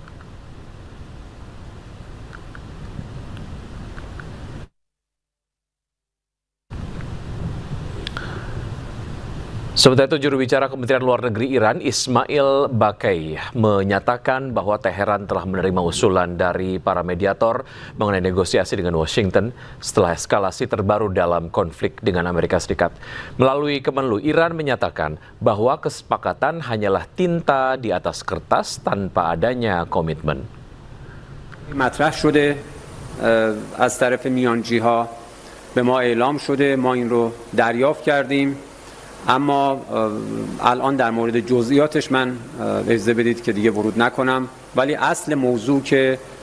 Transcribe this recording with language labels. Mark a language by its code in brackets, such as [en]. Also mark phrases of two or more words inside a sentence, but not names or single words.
[id] Sementara itu, juru bicara Kementerian Luar Negeri Iran, Ismail Baqai, menyatakan bahwa Teheran telah menerima usulan dari para mediator mengenai negosiasi dengan Washington setelah eskalasi terbaru dalam konflik dengan Amerika Serikat. Melalui Kemenlu, Iran menyatakan bahwa kesepakatan hanyalah tinta di atas kertas tanpa adanya komitmen. [fa] مطرح شده از طرف میانجی‌ها به ما اعلام شده ما این رو دریافت کردیم اما الان در مورد جزئیاتش من اجازه بدید که دیگه ورود نکنم ولی اصل موضوع که